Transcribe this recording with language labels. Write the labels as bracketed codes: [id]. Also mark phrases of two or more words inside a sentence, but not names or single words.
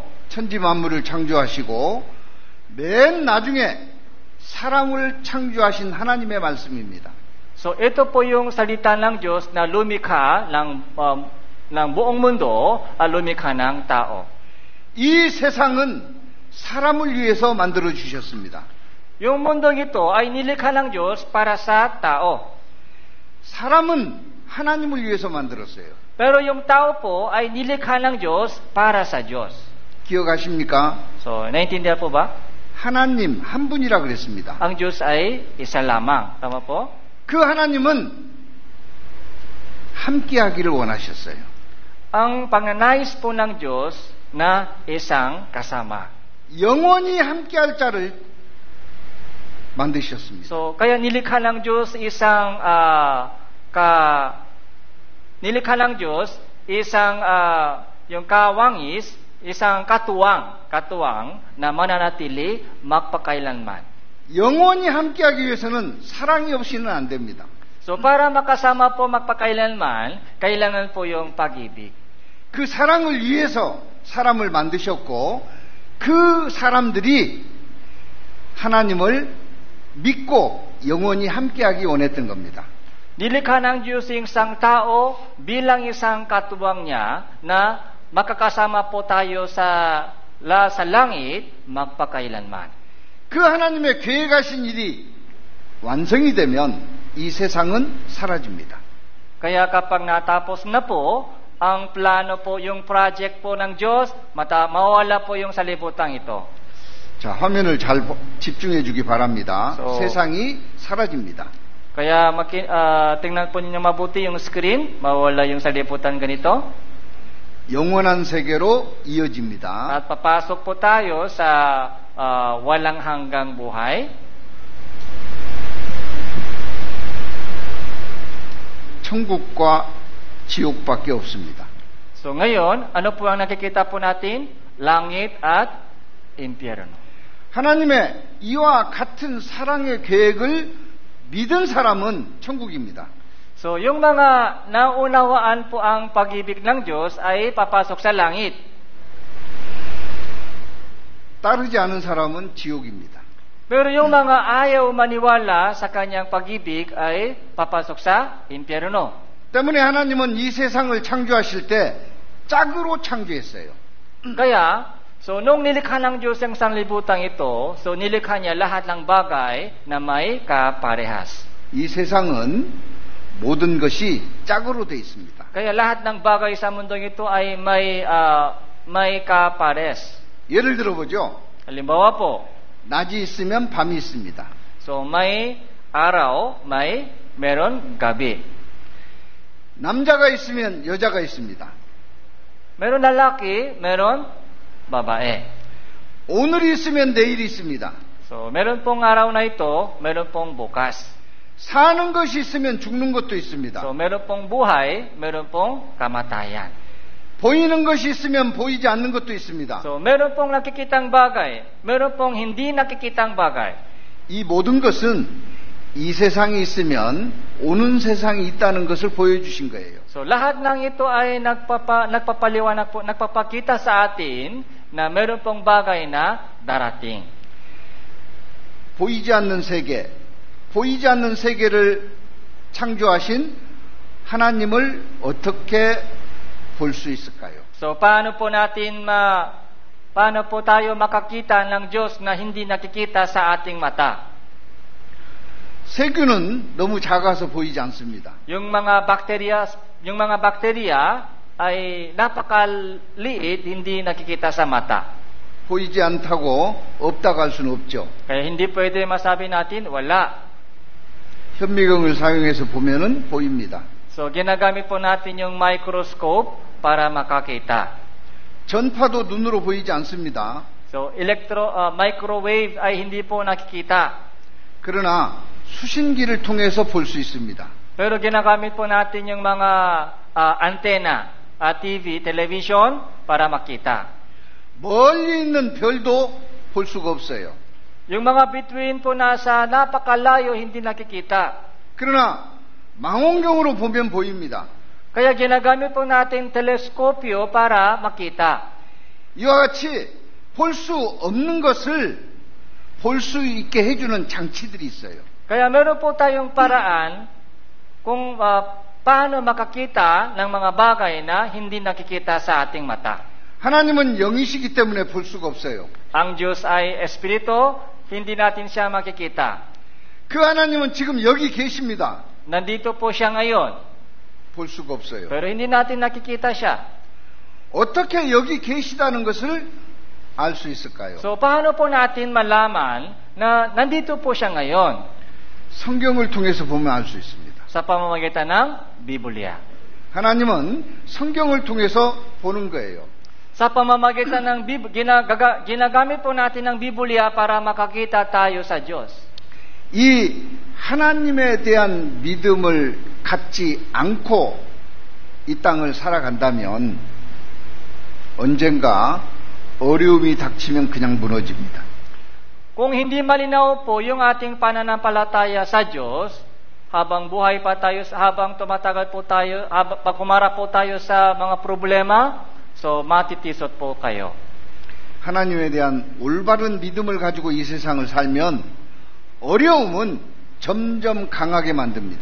[ko] 천지 만물을 창조하시고 맨 나중에 사람을 창조하신 하나님의 말씀입니다. [tl] So, ito po yung salita ng Diyos na lumikha ng buong mundo, lumikha ng tao. [ko] 이 세상은 사람을 위해서 만들어 주셨습니다. [tl] Yung mundong ito ay nilikha ng Diyos para sa tao. [ko] 사람은 하나님을 위해서 만들었어요. [tl] Pero yung tao po ay nilikha ng Diyos para sa Diyos. [ko] 기억하십니까? [tl] So, naintindihan po ba? [ko] 하나님 한 분이라 그랬습니다. [tl] Ang Diyos ay isa lamang. Tama po? [ko] 그 하나님은 함께하기를 원하셨어요. [tl] Ang pangnanais po ng Diyos na isang kasama. [ko] 영원히 함께할 자를 만드셨습니다. [tl] So, kaya nilikha ng Diyos nilikha ng Diyos isang yung kawangis, isang katuwang na mananatili magpakailanman. [ko] 영원히 함께하기 위해서는 사랑이 없이는 안 됩니다. [tl] So, para makasama po magpakailanman, kailangan po yung pag-ibig. [ko] 그 사랑을 위해서 사람을 만드셨고 그 사람들이 하나님을 믿고 영원히 함께하기 원했던 겁니다. [tl] Nilikha ng Diyos yung isang tao bilang isang katuwang niya na makakasama po tayo sa langit magpakailanman. [ko] 그 하나님의 계획하신 일이 완성이 되면 이 세상은 사라집니다. [tl] Kaya kapag natapos na po ang plano po, yung project po ng Diyos, mawala po yung salibutan ito. [ko] 자, 화면을 잘 집중해 주기 바랍니다. [tl] So, [ko] 세상이 사라집니다. [tl] Kaya tingnan po ninyo mabuti yung screen, mawala yung salibutan ganito. [ko] 영원한 세계로 이어집니다. [tl] At papasok po tayo sa walang hanggang buhay. [ko] 천국과 지옥밖에 없습니다. [tl] So ngayon, ano po ang nakikita po natin? Langit at impyerno. [ko] 하나님의 이와 같은 사랑의 계획을 믿은 사람은 천국입니다. [tl] So yung mga naunawaan po ang pag-ibig ng Diyos ay papasok sa langit. [ko] 따르지 않은 사람은 지옥입니다. [tl] Pero yung mga ayaw maniwala sa kanyang pag-ibig ay papasok sa impyerno. [ko] 때문에 하나님은 이 세상을 창조하실 때 짝으로 창조했어요. [tl] Kaya, so nung nilikha ng Diyos ang sanlibutan ito, so nilikha niya lahat ng bagay na may kaparehas. [ko] 이 세상은 모든 것이 짝으로 돼 있습니다. [tl] Kaya lahat ng bagay sa mundong ito ay may kapares. [ko] 예를 들어보죠. [tl] Halimbawa po, [ko] 낮이 있으면 밤이 있습니다. [tl] So may araw, meron gabi. [ko] 남자가 있으면 여자가 있습니다. [tl] Meron lalaki, meron babae. [ko] 오늘이 있으면 내일이 있습니다. [tl] So meron pong araw na ito, meron pong bukas. [ko] 사는 것이 있으면 죽는 것도 있습니다. [tl] So meron pong buhay, meron pong kamatayan. [ko] 보이는 것이 있으면 보이지 않는 것도 있습니다. [tl] So meron pong nakikitang bagay, meron pong hindi nakikitang bagay. [ko] 이 모든 것은 이 세상이 있으면 오는 세상이 있다는 것을 보여주신 거예요. [tl] So lahat ng ito ay nagpapaliwanag po, nagpapakita sa atin na meron pong bagay na darating. [ko] 보이지 않는 세계를 창조하신 하나님을 어떻게 볼 수 있을까요? [tl] So paano po tayo makakita ng Diyos na hindi nakikita sa ating mata? [ko] 세균은 너무 작아서 보이지 않습니다. [tl] Yung mga bakterya ay napakaliit, hindi nakikita sa mata. [ko] 보이지 않다고 없다고 할 수는 없죠. [tl] Kaya hindi pwede masabi natin wala. [ko] 현미경을 사용해서 보면은 보입니다. [tl] So ginagamit po natin yung microscope para makakita. [ko] 전파도 눈으로 보이지 않습니다. [tl] So microwave ay hindi po nakikita. [ko] 그러나 수신기를 통해서 볼 수 있습니다. [tl] Pero ginagamit po natin yung mga antena, TV, television para makita. [ko] 멀리 있는 별도 볼 수가 없어요. [tl] Yung mga bituin po nasa napakalayo hindi nakikita. [ko] 그러나 망원경으로 보면 보입니다. [tl] Kaya ginagamit po natin teleskopyo para makita. [ko] 이와 같이 볼 수 없는 것을 볼 수 있게 해주는 장치들이 있어요. [tl] Kaya meron po tayong paraan kung paano makakita ng mga bagay na hindi nakikita sa ating mata. [ko] 하나님은 영이시기 때문에 볼 수가 없어요. [tl] Ang Diyos ay Espiritu, hindi natin siya makikita. [ko] 그 하나님은 지금 여기 계십니다. [tl] Nandito po siya ngayon. [ko] 볼 수가 없어요. [tl] Pero hindi natin nakikita siya. [ko] 어떻게 여기 계시다는 것을 알 수 있을까요? [tl] So, paano po natin malaman na nandito po siya ngayon? [ko] 성경을 통해서 보면 알 수 있습니다. [tl] Sa pamamagitan ng Biblia. [ko] 하나님은 성경을 통해서 보는 거예요. [tl] Sa pamamagitan ng ginagamit po natin ng Biblia para makakita tayo sa Diyos. [ko] 이 하나님에 대한 믿음을 갖지 않고 이 땅을 살아간다면 언젠가 어려움이 닥치면 그냥 무너집니다. [tl] Kung hindi malinaw po yung ating pananampalataya sa Diyos, habang buhay pa tayo, habang tumatagal po tayo, pag humarap po tayo sa mga problema, so matitisot po kayo. [ko] 하나님에 대한 올바른 믿음을 가지고 이 세상을 살면 어려움은 점점 강하게 만듭니다.